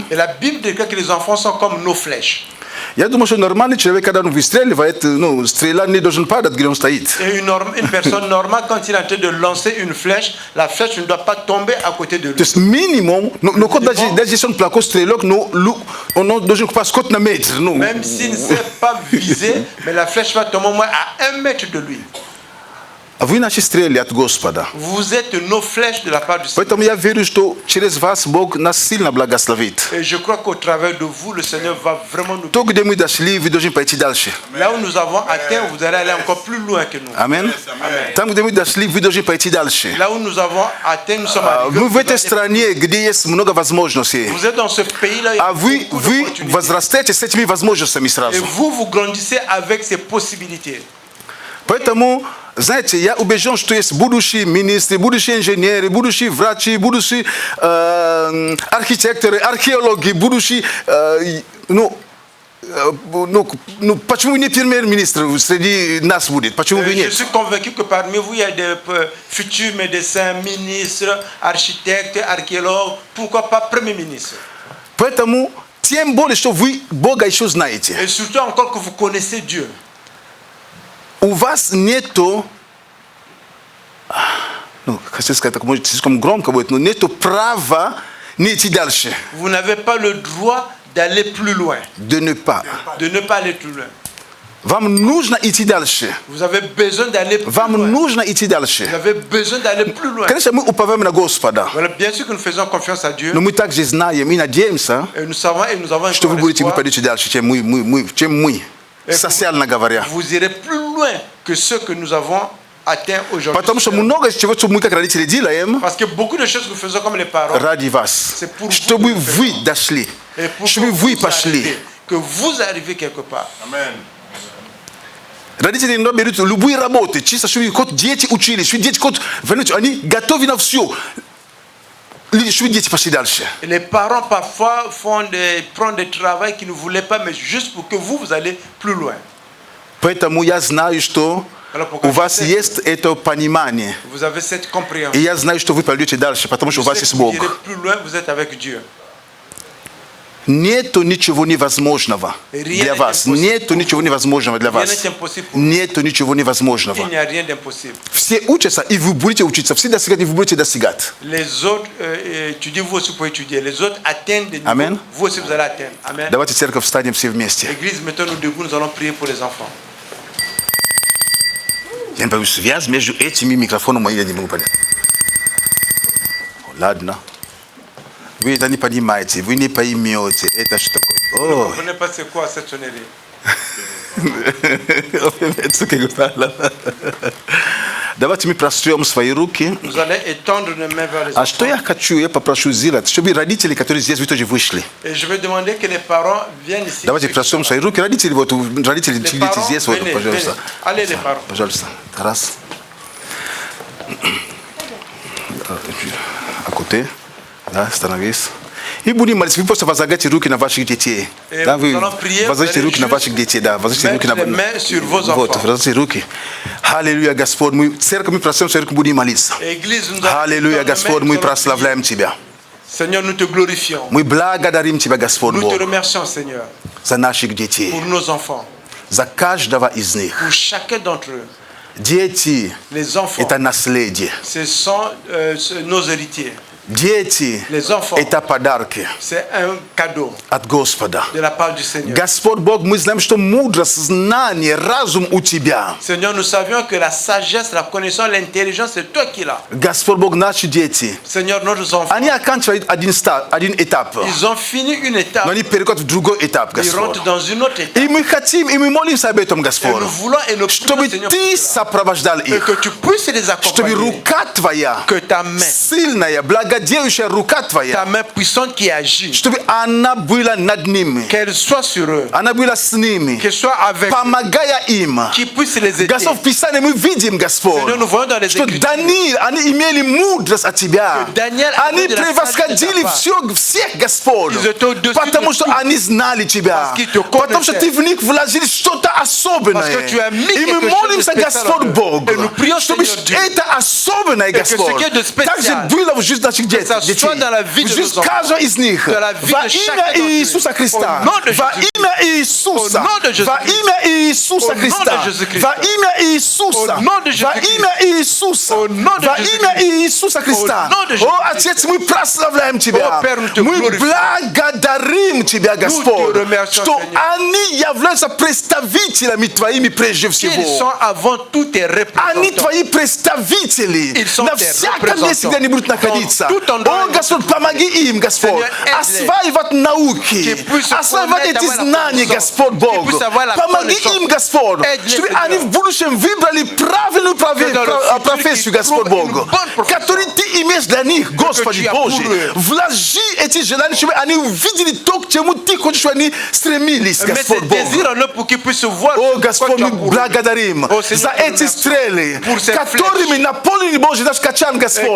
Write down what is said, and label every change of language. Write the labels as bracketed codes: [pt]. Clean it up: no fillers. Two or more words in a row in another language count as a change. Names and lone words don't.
[fr] Et la Bible déclare que les enfants sont comme nos flèches. [ru] Я думаю, что нормальный человек, когда он выстреливает, стрела не должен падать, где он стоит. [fr] Et une personne normale, quand il est en train de lancer une flèche, la flèche ne doit pas tomber à côté de [ru] То [fr] lui. [ru] есть минимум, но когда даже он плохой стрелок, он должен попасть скот на метр. [fr] Même s'il ne sait pas viser, mais la flèche va tomber au moins à 1 mètre de lui. [ru] А вы наши стрелы от Господа. [fr] Vous êtes nos flèches de la part du Seigneur. [ru] Поэтому я верю, что через вас Бог нас сильно благословит. [fr] Et je crois qu'au travers de vous, le Seigneur va vraiment nous... [ru] То, где мы дошли, вы должны пойти дальше. [fr] Là où nous avons atteint, vous allez aller encore plus loin que nous. [ru] Аминь. Там, где мы дошли, вы должны пойти дальше. [fr] Là où nous avons atteint, nous sommes arrivés. [ru] Мы в этой стране, где есть много возможностей. [fr] Vous êtes dans ce pays-là, il y a [ru] А вы [fr] beaucoup d'opportunités. [ru] возрастаете с этими возможностями [fr] Et [ru] сразу. [fr] vous grandissez avec ces possibilités. [ru] Поэтому, знаете, я убежден, что есть будущие министры, будущие инженеры, будущие врачи, будущие архитекторы, археологи, будущие... почему не премьер-министр среди нас будет? Почему бы [fr] Je [ru] нет? [fr] suis convaincu que parmi vous, il y a des futurs médecins, ministres, architectes, archéologues. Pourquoi pas premier ministre? [ru] Поэтому, тем более, что вы Бога еще знаете. [fr] Et surtout encore que vous connaissez Dieu. [ru] У вас нету, хочу сказать, так может слишком громко будет, но нету права не идти дальше. [fr] Vous n'avez pas le droit d'aller plus loin, De ne pas. de ne pas aller plus loin. [ru] Вам нужно идти дальше. [fr] Vous avez besoin d'aller plus [ru] Вам [fr] loin. [ru] нужно идти дальше. [fr] Vous avez besoin d'aller plus loin. [ru] Конечно, мы уповаем на Господа. [fr] Voilà, bien sûr que nous faisons confiance à Dieu. [ru] Но мы также знаем и надеемся, [fr] Et nous savons et nous avons [ru] что вы [fr] un [ru] будете [fr] espoir. [ru] пойдете дальше, чем мы, социально говоря. [fr] Vous irez plus loin que ce que nous avons atteint aujourd'hui. [ru] Потому что много чего, что мы как родители делаем, [fr] Parce que beaucoup de choses que nous faisons comme les parents, [ru] ради вас. [fr] c'est pour [ru] Чтобы [fr] vous [ru] вы дошли. [fr] et pour [ru] Чтобы [fr] que [ru] вы [fr] vous [ru] пошли. [fr] arrivez, que vous arrivez quelque part. [ru] Родители иногда берут любые работы, чисто, чтобы хоть дети учились, чтобы дети хоть они готовы на все. Чтобы дети пошли дальше. [fr] Et les parents parfois prennent des travaux qu'ils ne voulaient pas, mais juste pour que vous allez plus loin. [ru] Поэтому я знаю, что у вас есть это понимание. [fr] Vous avez cette compréhension. [ru] И я знаю, что вы пойдете дальше, потому что у вас есть Бог. [fr] Vous irez plus loin, vous êtes avec Dieu. [ru] Нету ничего невозможного для вас. Нету ничего невозможного для [fr] Rien [ru] вас. [fr] n'est impossible pour vous. [ru] Нету ничего невозможного. [fr] Il n'y a rien d'impossible. [ru] Все учатся, и вы будете учиться. Все достигать, и вы будете достигать. [fr] Les autres étudient, vous aussi pouvez étudier. Les autres atteignent des niveaux, Amen. vous aussi vous allez atteindre. Amen. [ru] Давайте церковь встанем все вместе. [fr] L'église, mettons-nous debout, nous allons prier pour les enfants. [ru] Я не понимаю, связь между этими микрофонами я не могу понять. Ладно. Вы это не понимаете, вы не поймете. Это что такое? [fr] Vous ne [ru] О, [fr] comprenez pas c'est quoi cette sonnerie. [ru] Давайте мы прострем свои руки. [fr] Nous allons étendre nos mains vers les [ru] А [fr] enfants. [ru] что я хочу, я попрошу сделать, чтобы родители, которые здесь, вы тоже вышли. [fr] Et je vais demander que les parents viennent ici. [ru] Давайте прострем свои руки. Родители, вот, родители, [fr] Les [ru] сидите [fr] parents, [ru] здесь, вот, [fr] venez, [ru] пожалуйста. [fr] venez. Allez les parents. [ru] Пожалуйста. Раз. [fr] À côté. [ru] Да, становись. И будем молиться. Вы просто возлагайте руки на ваших детей. [fr] Et [ru] Да, [fr] nous [ru] вы [fr] allons prier, [ru] возлагайте [fr] vous [ru] руки на [fr] allez [ru] ваших детей. Да, возлагайте руки на... [fr] mettre les mains sur vos [ru] Вот, [fr] enfants. [ru] возлагайте руки. Аллилуйя, Господь. Мы, церковь, мы прострем свои руки, будем молиться. [fr] Église, nous allons [ru] Аллилуйя, [fr] étendre nos [ru] Господь, [fr] mains, [ru] мы [fr] nous allons [ru] прославляем Тебя. [fr] prier. Seigneur, nous te glorifions. [ru] Мы благодарим Тебя, Господь [fr] Nous te [ru] Бог, [fr] remercions, Seigneur, [ru] за наших детей, [fr] pour nos enfants, [ru] за каждого из них. [fr] pour chacun d'entre eux. [ru] Дети [fr] Les enfants, – [ru] это наследие. [fr] ce sont nos héritiers. [ru] Дети [fr] Les enfants, – [ru] это подарки [fr] c'est un cadeau [ru] от Господа. [fr] de la part du Seigneur. [ru] Господь Бог, мы знаем, что мудрость, знание, разум у Тебя. [fr] Seigneur, nous savions que la sagesse, la connaissance, l'intelligence, c'est toi qui l'as. [ru] Господь Бог, наши дети, [fr] Seigneur, nos enfants, [ru] они оканчивают один этап, [fr] ils ont fini une étape. [ru] но они переходят в другой этап, [fr] Ils [ru] Господь. [fr] rentrent dans une autre étape. [ru] И мы хотим, и мы молимся об этом, [fr] Et [ru] Господь, [fr] nous voulons et nous [ru] чтобы [fr] prions, Seigneur, [ru] Ты [fr] pour cela. [ru] сопровождал [fr] Et [ru] их, [fr] que tu puisses les [ru] чтобы [fr] accompagner. [ru] рука Твоя, [fr] Que ta main, [ru] сильная, благодеющая рука [fr] ta [ru] Твоя, [fr] main puissante qui agit, [ru] чтобы она была над ними, [fr] qu'elle soit sur eux, [ru] она была с ними, [fr] qu'elle soit avec eux, [ru] помогая им. [fr] qui puisse les aider. [ru] Господь, в Писании мы видим, Господь, [fr] Seigneur, nous voyons dans les [ru] что [fr] Écritures [ru] Даниил, они имели мудрость от Тебя. [fr] que Daniel [ru] Они [fr] avait de la [ru] превосходили [fr] sagesse de ta part. [ru] всех, Господь, [fr] Ils étaient au-dessus [ru] потому [fr] de [ru] что [fr] tout. [ru] они знали Тебя, [fr] Parce qu'ils te [ru] потому что [fr] connaissaient. [ru] Ты в них вложил что-то особенное. [fr] Parce que tu as mis [ru] И мы [fr] quelque chose [ru] молимся, [fr] de spécial [ru] Господь en eux. Бог, [fr] Et nous prions, [ru] чтобы [fr] Seigneur Dieu, [ru] это особенное, [fr] que ce [ru] Господь, [fr] qui est de spécial, [ru] также было в жизни наших детей, [fr] ça soit dans la vie [ru] в [fr] de [ru] жизнь [fr] nos enfants, [ru] каждого из них, [fr] dans la vie [ru] во [fr] de chacun [ru] имя [fr] d'entre eux. [ru] Иисуса Христа, [fr] Au nom de [ru] во [fr] Jésus-Christ. [ru] имя Иисуса, [fr] Au nom de [ru] во [fr] Jésus-Christ. [ru] имя Иисуса [fr] Au nom de [ru] Христа, [fr] Jésus-Christ. [ru] во имя Иисуса, [fr] Au nom de [ru] во [fr] Jésus-Christ. [ru] имя Иисуса, [fr] Au nom de [ru] во [fr] Jésus-Christ. [ru] имя Иисуса Христа. [fr] Au nom de [ru] О, [fr] Jésus-Christ. [ru] Отец, мы прославляем Тебя, О, [fr] Père, nous te [ru] мы [fr] glorifions. [ru] благодарим Тебя, Господь, [fr] remercions, [ru] что [fr] Seigneur. [ru] они являются представителями Твоими прежде [fr] Qu'ils [ru] всего. [fr] sont avant tout tes [ru] Они [fr] représentants. [ru] Твои представители [fr] Ils sont [ru] на [fr] tes [ru] всяком месте, где они будут [fr] représentants. [ru] находиться. [fr] Dans tout endroit [ru] О, où ils Господь, vont se помоги им, Господь, [fr] Seigneur, aide-les. [ru] осваивать науки, [fr] Qu'ils puissent [ru] осваивать [fr] connaître, [ru] эти [fr] avoir la [ru] знания, [fr] connaissance. [ru] Господь Бог. [fr] Qu'ils puissent avoir la [ru] Помоги [fr] connaissance. [ru] им, Господь, [fr] Aide-les, [ru] чтобы [fr] Seigneur. [ru] они в будущем выбрали правильную [fr] Que dans le futur, [ru] профессию, [fr] qu'ils [ru] Господь [fr] trouvent [ru] Бог, [fr] une bonne profession. [ru] которую Ты имеешь для них, Господи [fr] tu as pour [ru] Боже. [fr] eux. [ru] Вложи эти желания, чтобы они увидели то, к чему Ты хочешь, чтобы они стремились, [fr] Mets [ru] Господь [fr] ces [ru] Бог. [fr] désirs en eux pour qu'ils puissent voir [ru] О, [fr] ce [ru] Господь, [fr] que tu as [ru] мы [fr] pour eux. [ru] благодарим [fr] Ô Seigneur, [ru] за [fr] te [ru] эти [fr] remercions. [ru] стрелы, [fr] Pour ces [ru] которыми [fr] flèches. [ru] наполнили Божий наш качан, Господь.